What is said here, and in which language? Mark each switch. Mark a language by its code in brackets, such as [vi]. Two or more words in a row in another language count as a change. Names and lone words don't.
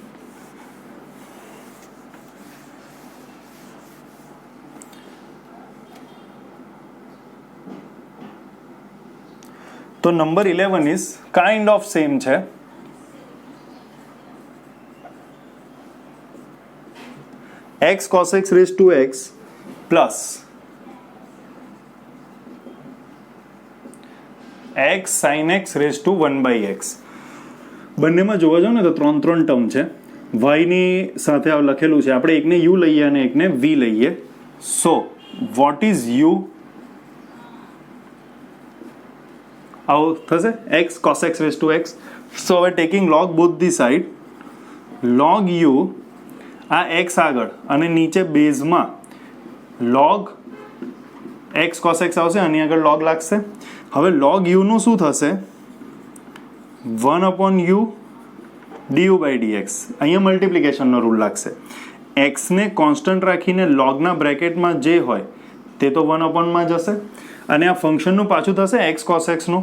[gu] તો નંબર 11 [en] is kind of same [gu] છે. [en] x cos x raised to x પ્લસ x sin x raised to 1 by x. [gu] બંનેમાં જોવા જાવ ને તો 3 ટર્મ છે. y ની સાથે આ લખેલું છે, આપણે એકને u લઈએ અને એકને v લઈએ. [en] so what is u? [gu] આવું થશે [en] x cos x raised to x. [gu] સો હવે [en] taking log both the side, [gu] log u આ x આગળ અને નીચે બેઝમાં log x cos x આવશે, આની આગળ log લાગશે. હવે log u નું શું થશે? [en] 1 upon u du by dx. [gu] અહીંયા મલ્ટિપ્લિકેશનનો રૂલ લાગશે. x ને કોન્સ્ટન્ટ રાખીને logના બ્રેકેટમાં જે હોય તે તો 1 upon જશે, અને આ ફંક્શનનું પાછું થશે x cos x નું.